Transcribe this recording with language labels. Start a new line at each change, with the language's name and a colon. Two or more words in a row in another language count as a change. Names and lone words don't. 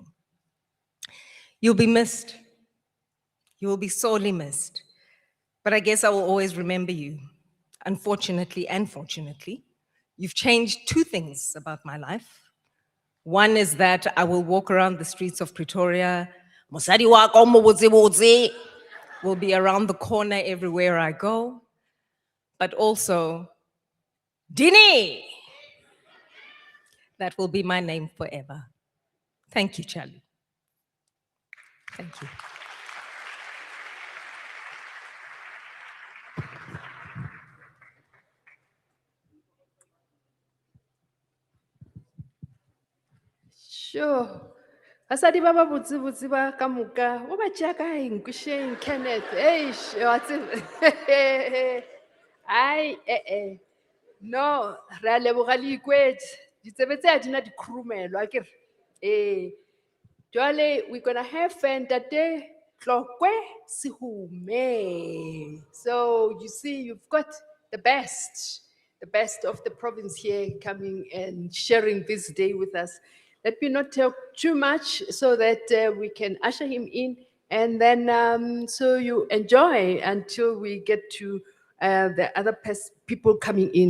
English: You'll be missed. You will be sorely missed. But I guess I will always remember you. Unfortunately and fortunately, you've changed two things about my life. One is that I will walk around the streets of Pretoria.
Northern Sotho: Mosadi wa ko mobotse
English: will be around the corner everywhere I go. But also, Dini, That will be my name forever. Thank you, Charlie. Thank you. Sure.
Northern Sotho: Basadi ba ba botse ba ka moka, o ba tšea kae Nkusheng, Kenneth? Eish, wa tseba. Ai, no, re a leboga le ikwetse.
Southern Sotho: Ditsebe tse ha di na di khurumelo, akere? Jwale,
English: we're gonna have Ntate Tlokwe Sihume. So you see, you've got the best of the province here coming and sharing this day with us. Let me not talk too much so that we can usher him in, and then so you enjoy until we get to the other people coming in.